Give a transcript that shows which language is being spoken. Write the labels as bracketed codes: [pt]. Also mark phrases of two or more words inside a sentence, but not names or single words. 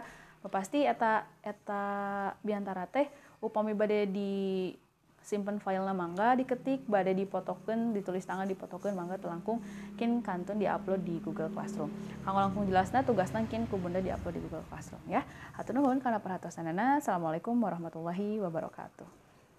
[su] Pasti eta biantara teh upami bade di simpen filenya mangga diketik bade dipotokeun ditulis tangan dipotokeun mangga telangkung kin kantun diupload di Google Classroom. Kanggo langkung jelasna tugasna kin ku Bunda diupload di Google Classroom ya. Hatur nuhun kana perhatosanana. [ar] السلام عليكم ورحمة الله وبركاته.